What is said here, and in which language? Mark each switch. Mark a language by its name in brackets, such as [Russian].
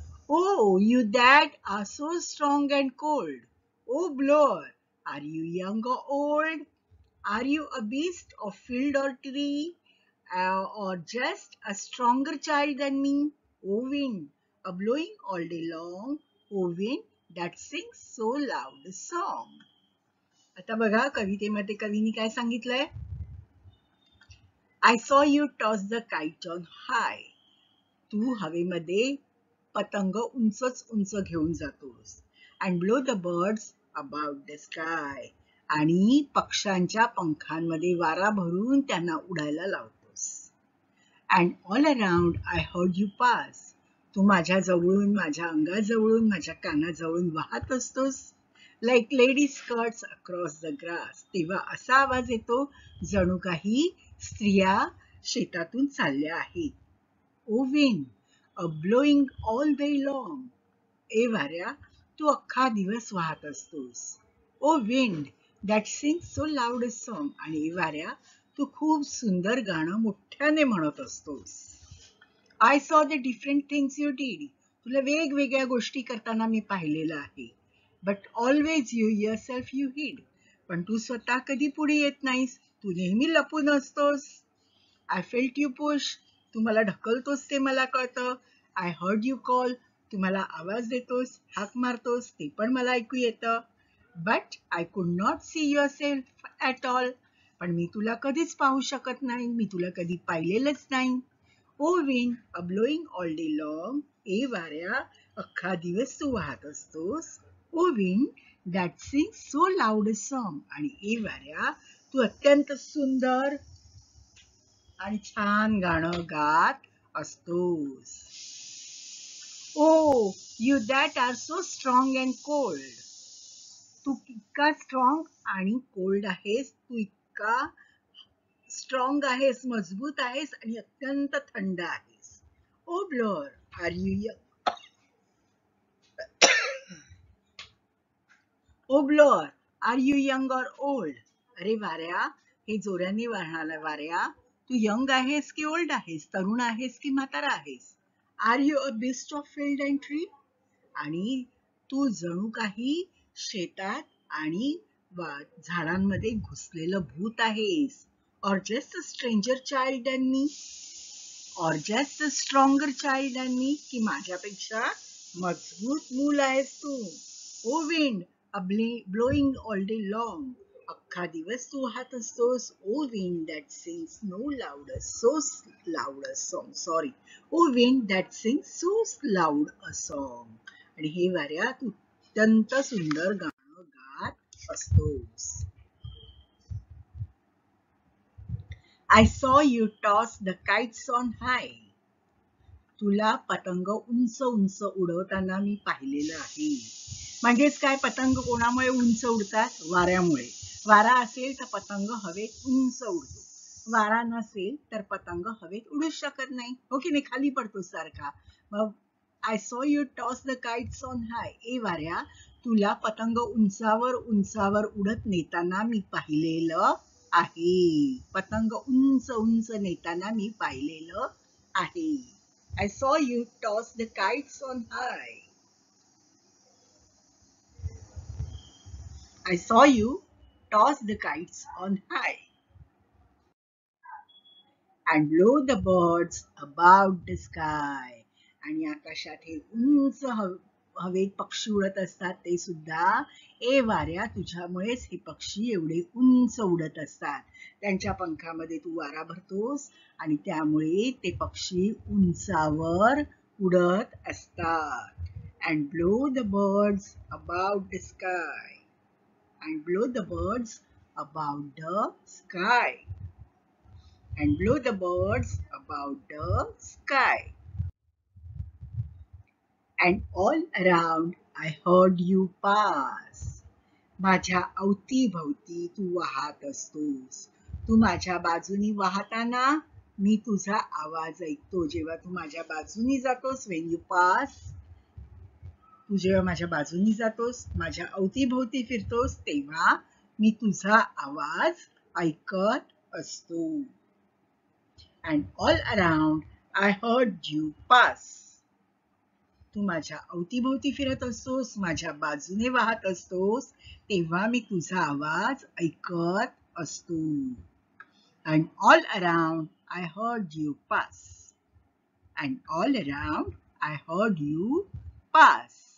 [English] Oh, you that are so strong and cold, O blower, are you young or old? Are you a beast of field or tree, or just a stronger child than me? O wind, a blowing all day long, O wind that sings so loud a song. [Marathi] आता बघा कवितेमध्ये कवीने काय सांगितलंय. [English] I saw you toss the kite on high. [Marathi] तू हवेमध्ये पतंग उंचच उंच घेऊन जातोस. [English] And blow the birds about the sky. [Marathi] आणि पक्ष्यांच्या पंखांमध्ये वारा भरून त्यांना उडायला लावतोस. [English] And all around I heard you pass. [Marathi] तू माझ्या जवळून, माझ्या अंगाजवळून, माझ्या कानाजवळून वाहत असतोस. [English] Like lady skirts across the grass. [Marathi] तेव्हा असा आवाज येतो जणू काही स्त्रिया शेतातून चालल्या आहेत. [English] O wind, a blowing all day long. [Marathi] ए वाऱ्या, तू अख्खा दिवस वाहत असतोस. [English] O wind that sings so loud a song. [Marathi] आणि ए वाऱ्या, तू खूप सुंदर गाणं मोठ्याने म्हणत असतोस. [English] I saw the different things you did. [Marathi] तुला वेगवेगळ्या गोष्टी करताना मी पाहिलेलं आहे. [English] But always you yourself you hid. [Marathi] पण तू स्वतः कधी पुढे येत नाहीस. तू नेहमी लपून असतोस. [English] I felt you push. [Marathi] तू मला ढकलतोस ते मला कळतं. [English] I heard you call. [Marathi] तू मला आवाज देतोस, हाक मारतोस, ते पण मला ऐकू येतं. [English] But I could not see yourself at all. [Marathi] पण मी तुला कधीच पाहू शकत नाही. मी तुला कधी पाहिलेलंच नाही. [English] O wind, a blowing all day long. [Marathi] ए वाऱ्या, अख्खा दिवस तू वाहत असतोस. [English] O wind that sings so loud a song. [Marathi] आणि ए वाऱ्या, तू अत्यंत सुंदर आणि छान गाणं गात असतोस. [English] Oh, you that are so strong and cold. [Marathi] तू इतका स्ट्रॉंग आणि कोल्ड आहेस. तू इतका स्ट्रॉंग आहेस, मजबूत आहेस आणि अत्यंत थंड आहेस. [English] Oh blower, are you young? Oh blower, are you young or old? [Marathi] अरे वाऱ्या, हे जोराने वाहणाऱ्या वाऱ्या, तू यंग आहेस की ओल्ड आहेस? तरुण आहेस की म्हातारा आहेस? [English] Are you a beast of field and tree? [Marathi] आणि तू जणू काही शेतात आणि झाडांमध्ये घुसलेलं भूत आहेस. [English] Or just a stranger child than me? Or just a stronger child than me? [Marathi] की माझ्यापेक्षा मजबूत मूल आहेस तू. [English] O wind, a blowing all day long. [Marathi] अख्खा दिवस तू वाहत असतोस. [English] Oh wind that sings no loud so loud a song. Sorry. Oh wind that sings so loud a song. [Marathi] आणि हे वाऱ्या तू अत्यंत सुंदर गाणं गात असतोस. [English] I saw you toss the kites on high. [Marathi] तुला पतंग उंच उंच उडवताना मी पाहिलेलं आहे. म्हणजेच काय, पतंग कोणामुळे उंच उडतात? वाऱ्यामुळे. वारा असेल तर पतंग हवेत उंच उडतो. वारा नसेल तर पतंग हवेत उडूच शकत नाही. हो की नाही, खाली पडतो सारखा. मग [English] I saw you toss the kites on high. [Marathi] ए वाऱ्या, तुला पतंग उंचावर उंचावर उडत नेताना मी पाहिलेलं आहे. पतंग उंच उंच नेताना मी पाहिलेलं आहे. [English] I saw you toss the kites on high. I saw you toss the kites on high and blow the birds above the sky. [Marathi] आणि आकाशात हे उंच हवेत पक्षी उडत असतात ते सुद्धा. ए वाऱ्या, तुझ्यामुळेच हे पक्षी एवढे उंच उडत असतात. त्यांच्या पंखामध्ये तू वारा भरतोस आणि त्यामुळे ते पक्षी उंचावर उडत असतात. [English] And blow the birds about the sky. And blow the birds about the sky. And blow the birds about the sky. And all around I heard you pass. [Marathi] माझ्या अवतीभवती तू वाहत असतोस. तू माझ्या बाजूनी वाहताना मी तुझा आवाज ऐकतो. जेव्हा तू माझ्या बाजूनी जातोस, [English] when you pass, [Marathi] तू जेव्हा माझ्या बाजूनी जातोस, माझ्या अवतीभोवती फिरतोस, तेव्हा मी तुझा आवाज ऐकत असतो. [English] And all around I heard you pass. [Marathi] तू माझ्या अवतीभोवती फिरत असतोस, माझ्या बाजूने वाहत असतोस, तेव्हा मी तुझा आवाज ऐकत असतो. [English] And all around I heard you pass. And all around I heard you pass.